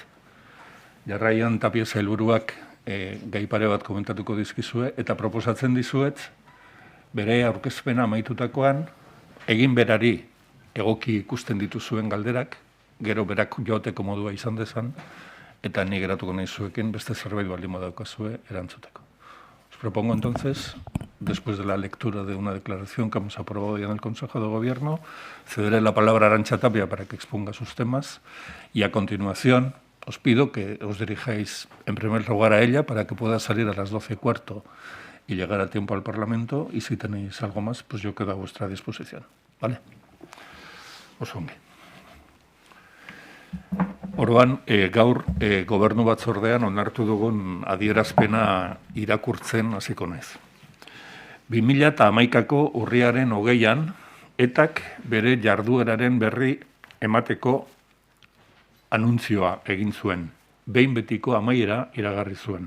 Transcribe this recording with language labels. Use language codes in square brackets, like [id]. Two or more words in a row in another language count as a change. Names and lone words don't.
[eu] Jarraian Tapia sailburuak gai pare bat komentatuko dizkizue eta proposatzen dizuet bere aurkezpena amaitutakoan egin berari egoki ikusten dituzuen galderak, gero berak joateko modua izan dezan, eta ni geratuko nahi zuekin beste zerbait baldin badaukazue erantzuteko. [es] Os propongo entonces, después de la lectura de una declaración que hemos aprobado ya en el Consejo de Gobierno, cederé la palabra a Arantxa Tapia para que exponga sus temas y a continuación os pido que os dirijáis en primer lugar a ella para que pueda salir a las 12:15 y llegar a tiempo al Parlamento, y si tenéis algo más, pues yo quedo a vuestra disposición. [eu] ¿Vale? Os ongi. Orduan, gaur gobernu batzordean onartu dugun adierazpena irakurtzen hasiko naiz. 2011ko urriaren 20an, ETAk bere jardueraren berri emateko anuntzioa egin zuen, behin betiko amaiera iragarri zuen.